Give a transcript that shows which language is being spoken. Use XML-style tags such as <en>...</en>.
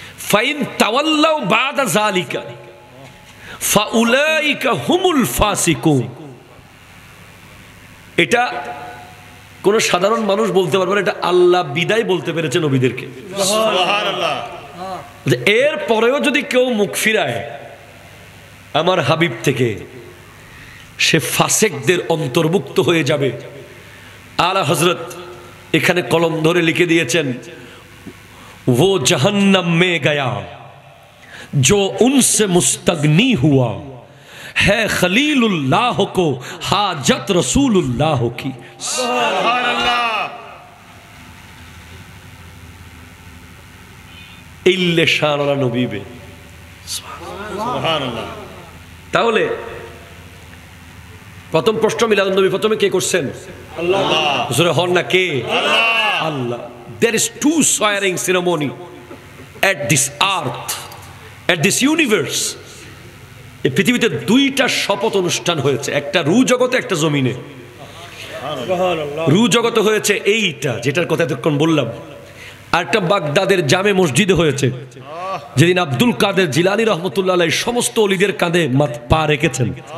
<ar>ফাইন তাওয়াল্লাউ বাদা যালিকা ফাউলাইকা হুমুল ফাসিকুন,</ar> <bn>এটা কোন সাধারণ মানুষ বলতে পারবে না, এটা আল্লাহ বিদায় বলতে পেরেছে নবীদেরকে। সুবহানাল্লাহ। এর পরেও যদি কেউ মুখ ফিরায় আমার হাবিব থেকে, সে ফাসেকদের অন্তর্ভুক্ত হয়ে যাবে। আলা হযরত এখানে কলম ধরে লিখে দিয়েছেন,</bn> <hi>वो जहन्नम में गया जो उनसे मुस्तगनी हुआ है खलीलुल्लाह को हाजत रसूलुल्लाह की। सुभान अल्लाह। इल्ले शान वाला नबी बे, सुभान अल्लाह।</hi> <bn>তাহলে প্রথম প্রশ্ন মিলাদুন নবী প্রথমে কে করছেন? আল্লাহ। জোরে হন না কে? আল্লাহ। আল্লাহ।</bn> <en>There is two swearing ceremony at this earth, at this universe.</en> <bn>এই পৃথিবীতে দুইটা শপথ অনুষ্ঠান হয়েছে, একটা রু জগতে, একটা জমিনে। রু জগতে হয়েছে এইটা যেটার কথা এতক্ষণ বললাম, আর একটা বাগদাদের জামে মসজিদে হয়েছে, যেদিন আব্দুল কাদের জিলানী রহমতুল্লাহ আলাইহি সমস্ত ওলিদের কাঁধে পা রেখেছেন।</bn>